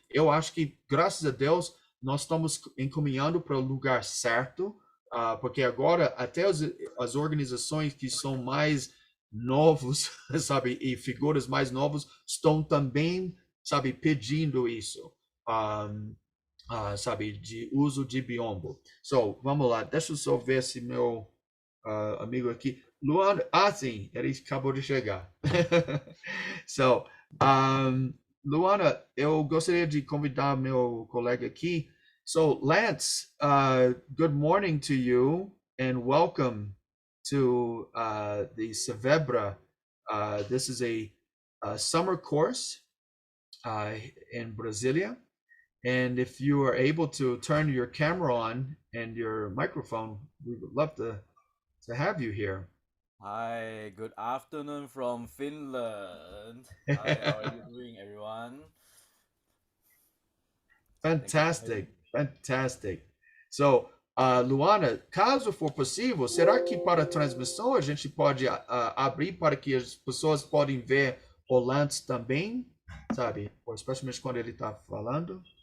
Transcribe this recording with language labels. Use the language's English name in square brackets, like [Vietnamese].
[Portuguese] Eu acho que, graças a Deus, nós estamos encaminhando para o lugar certo, porque agora até as organizações que são mais novos, sabe, e figuras mais novos estão também, sabe, pedindo isso, sabe, de uso de biombo. So, vamos lá, deixa eu só ver se meu amigo aqui, Luan, sim, ele acabou de chegar. So, Luana, eu gostaria de convidar meu colega aqui. [English] So, Lance, good morning to you and welcome to the CIVEBRA. This is a summer course in Brasilia. And if you are able to turn your camera on and your microphone, we would love to have you here. Hi, good afternoon from Finland. Hi, how are you doing, everyone? Fantastic, fantastic. [Portuguese] So, Luana, caso for possível, será que para a transmissão a gente pode abrir para que as pessoas podem ver o Lance também, sabe? Especialmente quando ele está falando.